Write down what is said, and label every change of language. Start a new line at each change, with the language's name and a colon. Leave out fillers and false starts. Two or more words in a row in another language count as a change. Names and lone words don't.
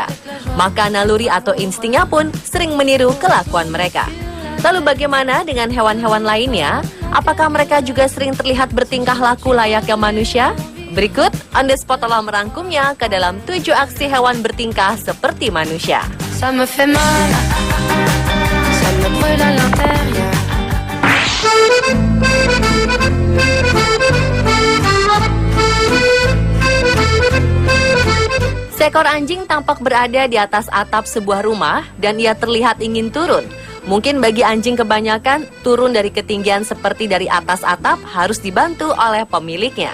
Indonesian: Maka naluri atau instingnya pun sering meniru kelakuan mereka. Lalu bagaimana dengan hewan-hewan lainnya? Apakah mereka juga sering terlihat bertingkah laku layaknya manusia? Berikut, On The Spot telah merangkumnya ke dalam 7 aksi hewan bertingkah seperti manusia.
French: Ça me fait mal, ça me brûle à l'intérieur.
Indonesian: Seekor anjing tampak berada di atas atap sebuah rumah dan ia terlihat ingin turun. Mungkin bagi anjing kebanyakan, turun dari ketinggian seperti dari atas atap harus dibantu oleh pemiliknya.